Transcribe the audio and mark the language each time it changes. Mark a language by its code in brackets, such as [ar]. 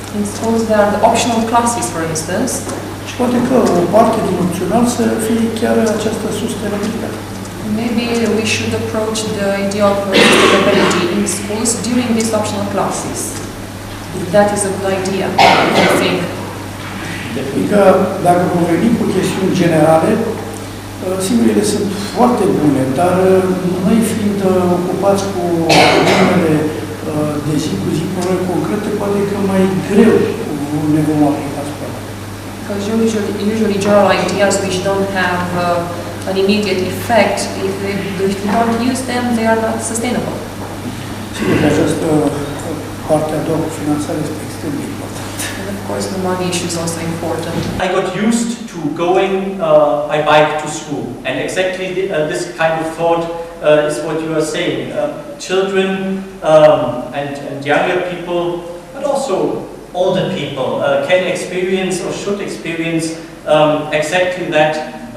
[en] In schools there are the optional classes, for instance. [ro] Și poate că o parte din opțional să fie chiar această sustenabilitate. [en] Maybe we should approach the idea of sustainability in schools during these optional classes. That is a good idea, I think. [ro] Adică, dacă vom veni cu chestiuni generale, Sigur, sunt foarte bune, dar noi fiind ocupați cu problemele de zi cu zi, probleme concrete, poate că mai greu ne vom aplica asupra. [en] Because usually general ideas which don't have an immediate effect, if we don't use them, they are not sustainable. [ro] Sigur că această parte a doua cu finanțarea este extrem de importantă. [en] And of course, the money issue is also important. I got used to going by bike to school, and exactly this kind of thought is what you are saying. Children and younger people, but also older people can experience or should experience exactly that.